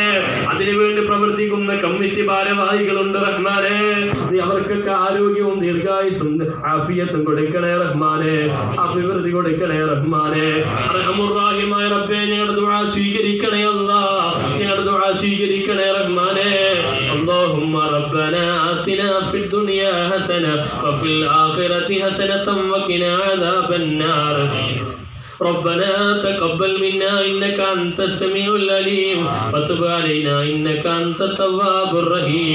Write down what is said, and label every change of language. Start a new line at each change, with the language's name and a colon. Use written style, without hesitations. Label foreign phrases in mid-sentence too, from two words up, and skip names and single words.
Malayalam: അതിനുവേണ്ടി പ്രവർത്തിക്കുന്ന കമ്മിറ്റി ഭാരവാഹികളുണ്ട് റഹ്മാനെ, നീ അവർക്കൊക്കെ ആരോഗ്യവും ദീർഘായുസ്സും ആഫിയത്തും കൊടുക്കണേ റഹ്മാനെ, അഭിവൃദ്ധി കൊടുക്കണേ റഹ്മാനെ. അർഹമുർ റഹീമായ റബ്ബേ, ഞങ്ങളുടെ ദുആ സ്വീകരിക്കണേ അല്ലാഹ്, ഞങ്ങളുടെ ദുആ സ്വീകരിക്കണേ റഹ്മാനെ.
Arabic: اللهم ربنا آتنا في الدنيا حسنة وفي الآخرة حسنة وقنا عذاب النار. ربنا تقبل منا إنك أنت السميع العليم وتب علينا إنك أنت التواب الرحيم.